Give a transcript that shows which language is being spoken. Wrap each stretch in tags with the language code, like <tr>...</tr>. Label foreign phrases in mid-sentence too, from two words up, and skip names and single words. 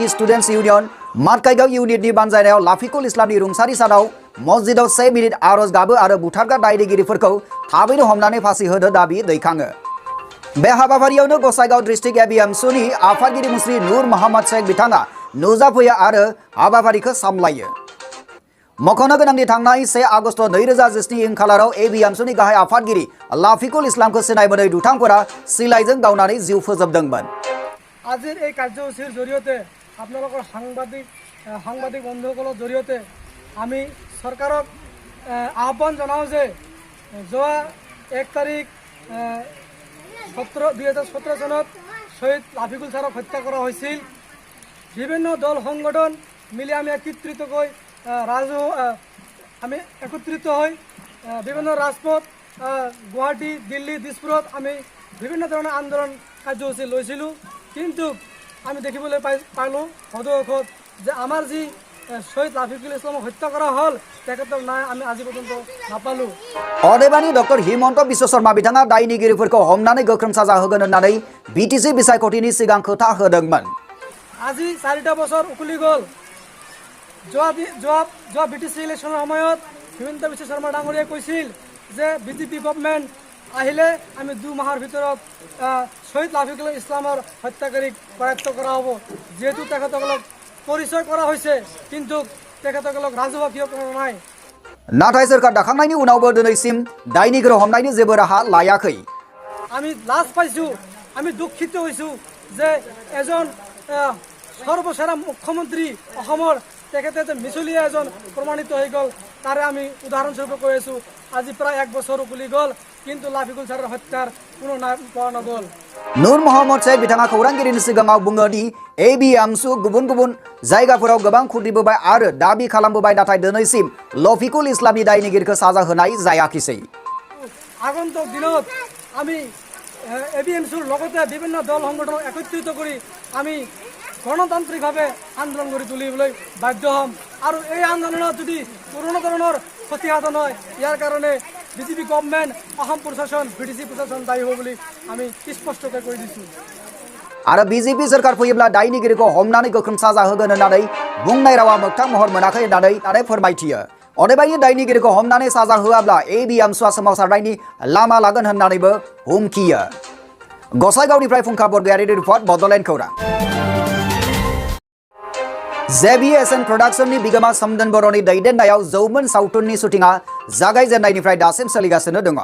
<brx>स्टुडेन्ट्स इउनियन मातकाइगाव इउनिटनि बानजायनायाव लाफिकुल इस्लामनि रुंसारि सानाव मस्जिदाव 1 मिनिट आरज गाबो आरो बुथारग्रा दायनिगिरिफोरखौ थाबैनो हमनानै फांसि होनो दाबि दैखाङो बे हाबाफारियावनो गसाइगाव डिस्ट्रिक्ट एबिएमसुनि आफादगिरि मुस्रि नूर मोहम्मद शेख बिथाङा नुजाफैयो आरो हाबाफारिखौ सामलायो मख'नो गोनांदि थांनाय 1 आगस्ट 2017 खालाराव एबिएमसुनि गाहाय आफादगिरि लाफिकुल इस्लामखौ सिनाय मोनै दुथांफोरा सिलाइजों गावनानै जिउ फोजोबदोंमोन</brx> <as>আজিৰ এই কাৰ্যসূচীৰ জৰিয়তে আপোনালোকৰ সাংবাদিক বন্ধুসকলৰ জৰিয়তে আমি চৰকাৰক আহ্বান জনাওঁ যে যোৱা 1 তাৰিখ 2017 চনত শহীদ লাফিকুল ছাৰক হত্যা কৰা হৈছিল বিভিন্ন দল সংগঠন মিলি আমি একত্ৰিত হৈ বিভিন্ন ৰাজপথ গুৱাহাটী দিল্লী দিছপুৰত আমি বিভিন্ন ধৰণৰ আন্দোলন কাৰ্যসূচী লৈছিলোঁ কিন্তু আমি দেখিবলৈ পালোঁ সদৌ যে আমাৰ যি শহীদ লাফিকুল ইছলামক হত্যা কৰা হ'ল তেখেতক নাই আমি আজি পৰ্যন্ত নাপালোঁ</as> <brx>अदेबानि डॉक्टर हिमन्त विश्व शर्मा बिथाङा दायनिगिरिफोरखौ हमनानै गोख्रों साजा होगोन होननानै बिटिसि बिसायख'थिनि सिगां खोथा होदोंमोन</brx> <as>আজি 4টা বছৰ উকলি গ'ল যোৱা বিটিসি ইলেকশ্যনৰ সময়ত হিমন্ত বিশ্ব শৰ্মা ডাঙৰীয়াই কৈছিল যে বিজেপি গভৰ্ণমেণ্ট আহিলে আমি 2 মাহৰ ভিতৰত শহীদ লাফিকুল ইছলামৰ হত্যাকাৰীক কৰায়ত্ব কৰা হ'ব যেহেতু তেখেতসকলক পৰিচয় কৰা হৈছে কিন্তু তেখেতসকলক ৰাজহুৱা কিয় কৰা নাই</as> <brx>नाथाय सोरखार दाखांनायनि उनावबो दिनैसिम दायनिगिरि हमनायनि जेबो राहा लायाखै</brx> <as>আমি লাজ পাইছোঁ আমি দুঃখিত হৈছোঁ যে এজন সৰ্বসেৰা মুখ্যমন্ত্ৰী অসমৰ তেখেতে যে মিছলীয়া এজন প্ৰমাণিত হৈ গ'ল তাৰে আমি উদাহৰণস্বৰূপে কৈ আছোঁ আজি প্ৰায় 1 বছৰ উকলি গ'ল কিন্তু লাফিকুল ছাৰৰ হত্যাৰ কোনো নাম পোৱা নগ'ল</as> <brx>नूर मोहम्मद शेख बिथाङा खौरांगिरिनि सिगाङाव बुङो दि एबिएमसु गुबुन जायगाफोराव गोबां खुद्रिबोबाय आरो दाबि खालामबोबाय नाथाय दिनैसिम लफिकुल इस्लामनि दायनिगिरिखौ साजा होनाय जायाखिसै</brx> <as>আগন্তুক দিনত আমি এবিএমসিৰ লগতে বিভিন্ন দল সংগঠনক একত্ৰিত কৰি আমি গণতান্ত্ৰিকভাৱে আন্দোলন কৰি তুলিবলৈ বাধ্য হ'ম আৰু এই আন্দোলনত যদি কোনো ধৰণৰ ক্ষতিসাধন হয় ইয়াৰ কাৰণে বিজেপি গভৰ্ণমেণ্ট অসম প্ৰশাসন বিটিসি প্ৰশাসন দায়ী হ'ব বুলি আমি স্পষ্টকৈ কৈ দিছোঁ</as> <brx>आरो बीजेपी सरकार फैयोब्ला दायनिगिरिखौ हमनानै गोख्रों साजा होगोन होननानै बुंनाय रावा मोगथां महर मोनाखै होननानै फोरमायथियो अदेबानि दायनिगिरिखौ हमनानै साजा होआब्ला एबिएमसुआ सोमावसारनायनि लामा लागोन होननानैबो हुमखियो गसाइगावनिफ्राय फुंखा बरगयारिनि रिपर्ट बड'लेण्ड खौरां JBSN Productionनि बिगोमा सोमदोन बर'नि दैदेननायाव जौमोन सावथुननि शुटिंआ जागायजेननायनिफ्राय दासिम सोलिगासिनो दङ।</brx>